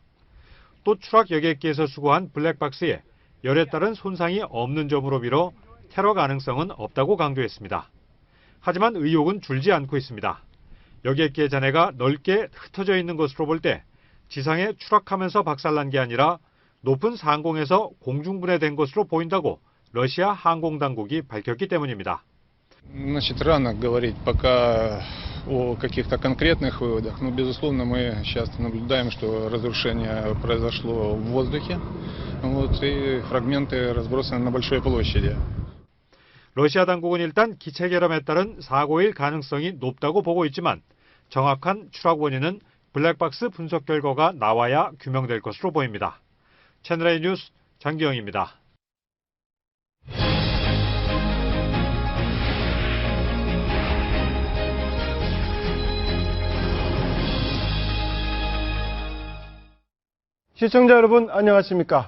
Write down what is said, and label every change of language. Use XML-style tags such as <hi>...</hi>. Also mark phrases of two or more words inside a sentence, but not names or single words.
<ko>또 추락 여객기에서 수거한 블랙박스에 열에 따른 손상이 없는 점으로 빌어 테러 가능성은 없다고 강조했습니다. 하지만 의혹은 줄지 않고 있습니다. 여객기의 잔해가 넓게 흩어져 있는 것으로 볼 때 지상에 추락하면서 박살난 게 아니라 높은 상공에서 공중분해된 것으로 보인다고 러시아 항공당국이 밝혔기 때문입니다.</ko> <ru>Значит, рано говорить пока о каких-то конкретных выводах, но, безусловно, мы сейчас наблюдаем, что разрушение произошло в воздухе, и фрагменты разбросаны на большой площади.</ru> <ko>러시아 당국은 일단 기체 결함에 따른 사고일 가능성이 높다고 보고 있지만 정확한 추락 원인은 블랙박스 분석 결과가 나와야 규명될 것으로 보입니다. 채널A 뉴스 장기영입니다. 시청자 여러분 안녕하십니까.</ko>